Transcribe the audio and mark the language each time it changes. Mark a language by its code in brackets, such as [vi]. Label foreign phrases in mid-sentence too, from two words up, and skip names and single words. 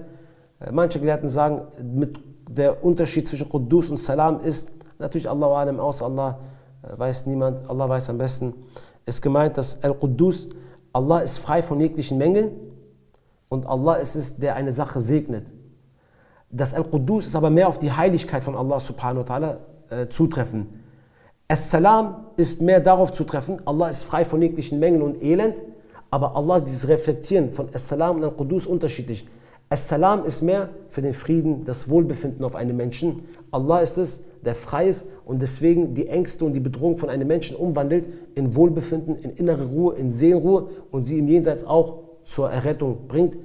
[de] Manche Gelehrten sagen, der Unterschied zwischen Quddus und Salam ist, natürlich [ar] الله أعلم, [de] außer Allah weiß niemand, Allah weiß am besten, ist gemeint, dass Al-Quddus, Allah ist frei von jeglichen Mängeln und Allah ist es, der eine Sache segnet. Das Al-Quddus ist aber mehr auf die Heiligkeit von Allah [ar] سبحانه وتعالى [de] zutreffen. As-Salam ist mehr darauf zutreffen, Allah ist frei von jeglichen Mängeln und Elend, aber Allah, dieses Reflektieren von As-Salam und Al-Quddus unterschiedlich. As-Salam ist mehr für den Frieden, das Wohlbefinden auf einen Menschen. Allah ist es, der frei ist und deswegen die Ängste und die Bedrohung von einem Menschen umwandelt in Wohlbefinden, in innere Ruhe, in Seelenruhe und sie im Jenseits auch zur Errettung bringt.